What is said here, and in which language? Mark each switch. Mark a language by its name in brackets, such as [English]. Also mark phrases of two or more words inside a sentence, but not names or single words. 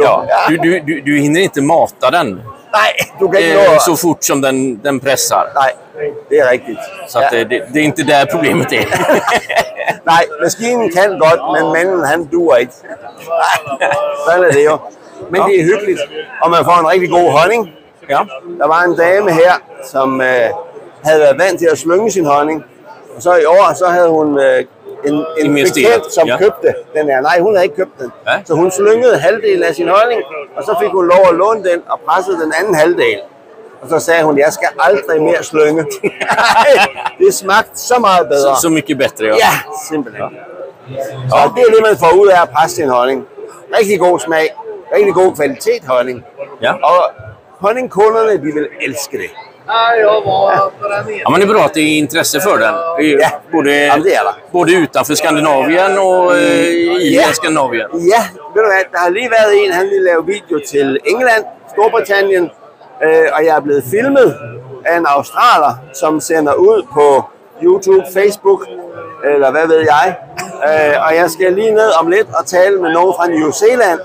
[Swedish] Ja. Du hinner inte mata den. Nej, du kan inte så fort som den pressar. Nej, det är riktigt. Så att det är inte där problemet är. Nej, maskinen kan gott, men männen han duer inte. Så är det ju. Men det är hyggligt, och man får en riktigt god honning. Ja. [Danish] Der var en dame her, som havde været vant til at slynge sin honning. Og så i år, så havde hun en bekendt, som købte den her. Nej, hun havde ikke købt den. Ja. Så hun slyngede halvdelen af sin honning, og så fik hun lov at låne den og pressede den anden halvdel. Og så sagde hun, jeg skal aldrig mere slynge. Det smagte så meget bedre. [Swedish] Så mycket bättre, ja. Ja, [Danish] simpelthen. Så det er det, man får ud af at presse sin honning. Rigtig god smag, rigtig god kvalitet honning. Ja. Og honningkunderne, de vil elske det. [Swedish] Ja, men det är bra att det är intresse för den. Både utanför Skandinavien och i Skandinavien. [Danish] Ja, ved du hvad, der har lige været en, han ville lave video til England, Storbritannien, og jeg er blevet filmet af en australer, som sender ud på YouTube, Facebook, eller hvad ved jeg. Og jeg skal lige ned om lidt og tale med nogen fra New Zealand.